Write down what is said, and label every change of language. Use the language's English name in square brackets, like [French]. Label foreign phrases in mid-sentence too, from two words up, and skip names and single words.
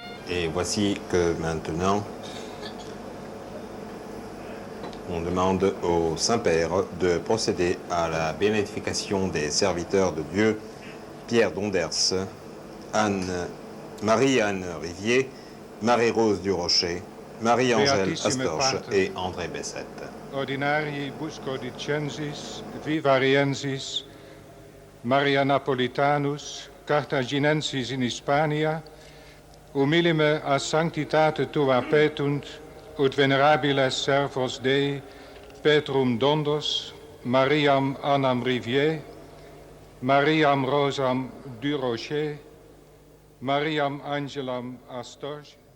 [French] Et voici que maintenant, on demande au Saint-Père de procéder à la bénédiction des serviteurs de Dieu, Pierre Donders, Marie-Anne Rivier, Marie-Rose Durocher, Marie-Angèle Astorge et André Bessette. [Latin] Ordinarii Buscodicensis, Vivariensis, Maria Napolitanus, Cartaginensis in Hispania, humilime a sanctitate tua petunt, ut venerabiles servos Dei, Petrum Dondos, Mariam Annam Rivier, Mariam Rosam Durocher, Mariam Angelam Astorge.